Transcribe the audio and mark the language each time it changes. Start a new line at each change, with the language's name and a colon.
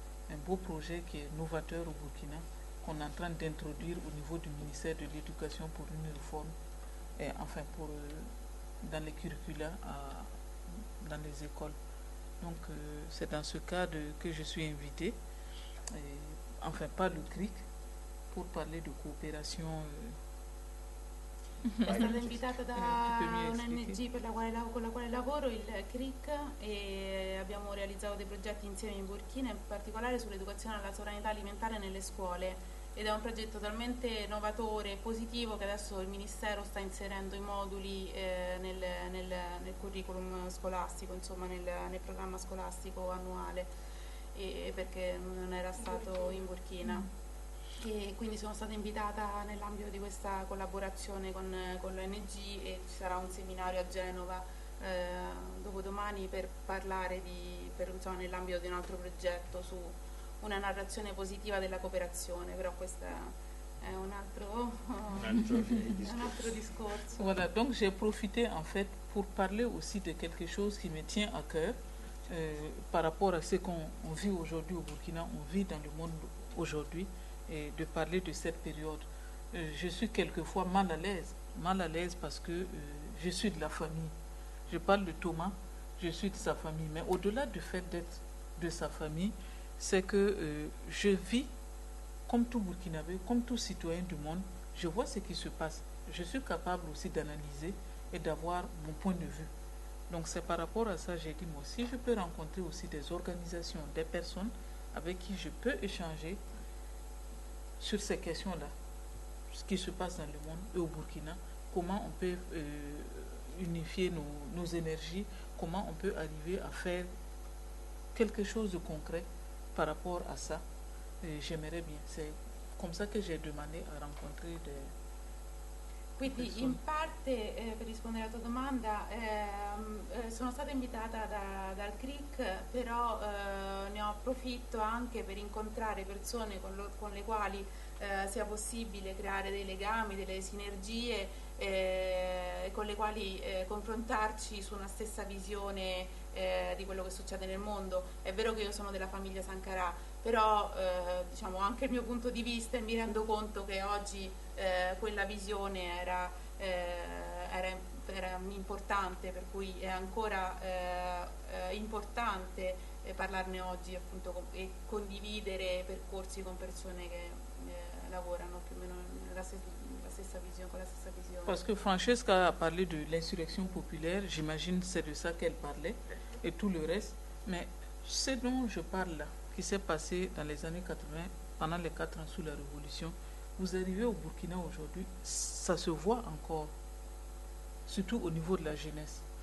French: Un beau projet qui est novateur au Burkina, qu'on est en train d'introduire au niveau du ministère de l'Éducation pour une réforme, et enfin pour dans les curricula, dans les écoles. Donc c'est dans ce cadre que je suis invitée, enfin par le CRIC, pour parler de coopération.
Italian: È stata invitata da un ONG con la quale lavoro, il CRIC, e abbiamo realizzato dei progetti insieme in Burkina, in particolare sull'educazione alla sovranità alimentare nelle scuole, ed è un progetto talmente novatore e positivo che adesso il Ministero sta inserendo i moduli nel curriculum scolastico, insomma nel programma scolastico annuale, e perché non era stato in Burkina. E quindi sono stata invitata nell'ambito di questa collaborazione con l'ONG, e ci sarà un seminario a Genova dopodomani per parlare insomma, nell'ambito di un altro progetto su una narrazione positiva della cooperazione, però questo è un altro discorso.
French: Voilà, donc j'ai profité en fait pour parler aussi de quelque chose qui me tient à cœur par rapport à ce qu'on vit aujourd'hui au Burkina, on vit dans le monde aujourd'hui, et de parler de cette période. Je suis quelquefois mal à l'aise parce que je suis de la famille. Je parle de Thomas, je suis de sa famille, mais au-delà du fait d'être de sa famille, c'est que je vis comme tout Burkinabé, comme tout citoyen du monde, je vois ce qui se passe. Je suis capable aussi d'analyser et d'avoir mon point de vue. Donc c'est par rapport à ça que j'ai dit, moi, si je peux rencontrer aussi des organisations, des personnes avec qui je peux échanger sur ces questions-là, ce qui se passe dans le monde et au Burkina, comment on peut unifier nos énergies, comment on peut arriver à faire quelque chose de concret par rapport à ça, j'aimerais bien. C'est comme ça que j'ai demandé à rencontrer des
Italian: Quindi, in parte, per rispondere alla tua domanda, sono stata invitata dal CRIC, però ne ho approfitto anche per incontrare persone con le quali sia possibile creare dei legami, delle sinergie, con le quali confrontarci su una stessa visione di quello che succede nel mondo. È vero che io sono della famiglia Sankara, però diciamo, anche il mio punto di vista, e mi rendo conto che oggi quella visione era importante, per cui è ancora importante parlarne oggi, appunto, e condividere percorsi con persone che lavorano più o meno con la stessa visione.
French: Parce que Francesca a parlé de l'insurrection populaire, j'imagine c'est de ça qu'elle parlait, et tout le reste, mais ce dont je parle là, qui s'est passé dans les années 80, pendant les 4 ans sous la révolution, vous arrivez au Burkina aujourd'hui, ça se voit encore, surtout au niveau de la jeunesse.